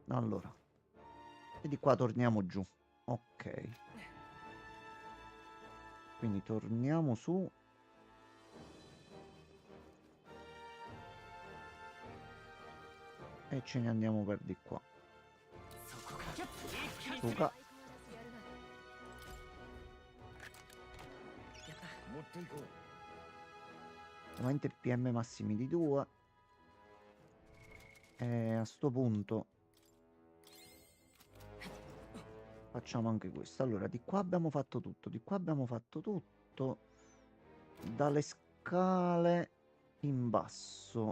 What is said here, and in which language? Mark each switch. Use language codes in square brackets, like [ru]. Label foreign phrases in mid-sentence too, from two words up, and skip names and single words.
[it] Allora, e di qua torniamo giù. Ok. Quindi torniamo su. E ce ne andiamo per di qua. [ja] Suka. 持っていこう。 [it] Ovviamente PM massimi di 2. E a sto punto facciamo anche questo. Allora, di qua abbiamo fatto tutto, di qua abbiamo fatto tutto. Dalle scale in basso.